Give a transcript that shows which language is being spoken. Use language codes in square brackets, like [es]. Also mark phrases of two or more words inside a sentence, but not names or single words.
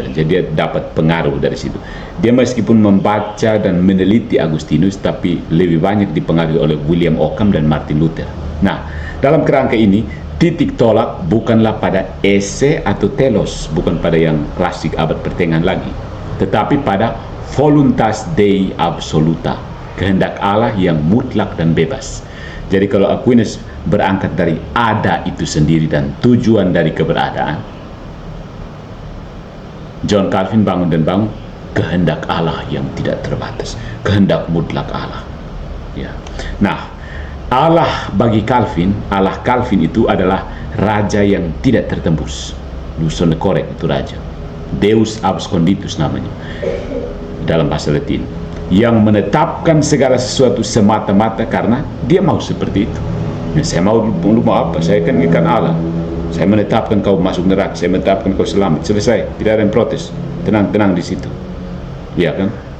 [id] Jadi dia dapat pengaruh dari situ. Dia meskipun membaca dan meneliti Agustinus, tapi lebih banyak dipengaruhi oleh William Ockham dan Martin Luther. Nah, dalam kerangka ini, titik tolak bukanlah pada esse atau telos, bukan pada yang klasik abad pertengahan lagi, tetapi pada [la] voluntas Dei absoluta, [id] kehendak Allah yang mutlak dan bebas. Jadi kalau Aquinas berangkat dari ada itu sendiri dan tujuan dari keberadaan, John Calvin bangun kehendak Allah yang tidak terbatas, kehendak mutlak Allah. Ya. Nah, Allah bagi Calvin, Allah Calvin itu adalah raja yang tidak tertembus. Luson korek itu raja. [la] Deus absconditus [id] namanya dalam bahasa Latin, yang menetapkan segala sesuatu semata-mata karena dia mau seperti itu. Ya, saya mau apa? Saya kan ikan Allah. Saya menetapkan kau masuk neraka, saya menetapkan kau selamat. Selesai, tidak ada yang protes. Tenang-tenang di situ. Ya kan?